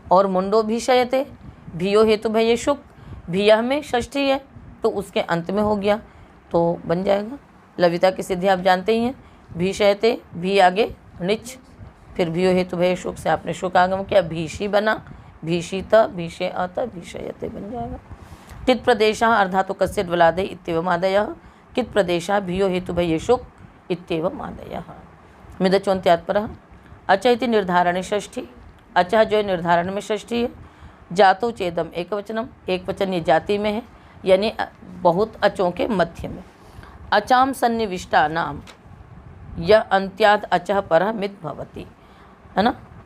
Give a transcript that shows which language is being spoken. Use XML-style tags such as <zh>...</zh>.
<hi>और</hi> <sa>मुंडो भीषयते, भियो हेतु भय शुक,</sa> <hi>भियह में षष्ठी है तो उसके अंत में हो गया तो बन जाएगा। लविता की सिद्धि आप जानते ही हैं, भीषयते, भी आगे निच, फिर भियो हेतु भय शुक से आपने शुक आगम किया, भीषी बना, भीषित, भीषे अत, भीषयते बन जाएगा।</hi> <sa>कित प्रदेशः अर्धातु कस्य वलादे इत्येवम् आदयः, कित प्रदेशः भियो हेतु भय शुक इत्येवम् आदयः। मिदचोन्त्यात्परः अच इति निर्धारणे षष्ठी, अचः</sa> <hi>जो निर्धारण में षष्ठी है।</hi> <sa>जातो चेदम एक वचनम,</sa> <hi>एक वचन ये जाति में है, यानी बहुत अचों के मध्य में।</hi> <sa>अचाम सन्निविष्टा नाम यह अंत्याद अचः परः मित भवति, है ना।</sa>